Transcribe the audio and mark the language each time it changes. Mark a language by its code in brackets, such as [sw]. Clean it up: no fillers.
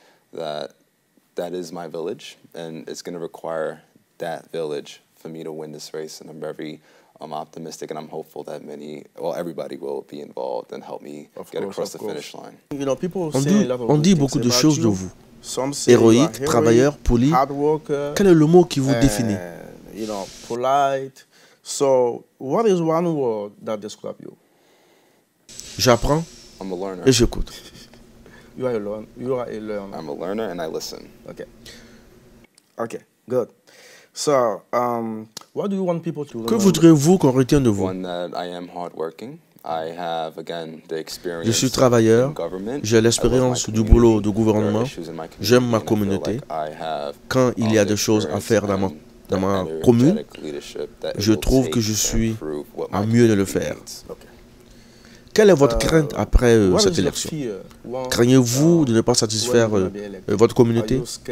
[en] That is my village, and it's going to require that village for me to win this race, and I'm very I'm optimistic and I'm hopeful that everybody will be involved and help me get across the finish line. [fr] On dit beaucoup de choses de vous. Héroïque, travailleur, poli. Quel est le mot qui vous définit? [en] Polite. So, what is one word that describes you? [fr] J'apprends et j'écoute. [en] You are a learner. I'm a learner and I listen. Okay, good. So, what do you want people to remember? [fr] Que voudrez-vous qu'on retienne de vous? [en] One that I am hardworking. I have, again, the experience. [fr] Je suis travailleur, j'ai l'expérience du boulot de gouvernement, j'aime ma communauté. Quand il y a des choses à faire dans ma commune, je trouve que je suis à mieux de le faire. Quelle est votre crainte après cette élection? Craignez-vous de ne pas satisfaire votre communauté?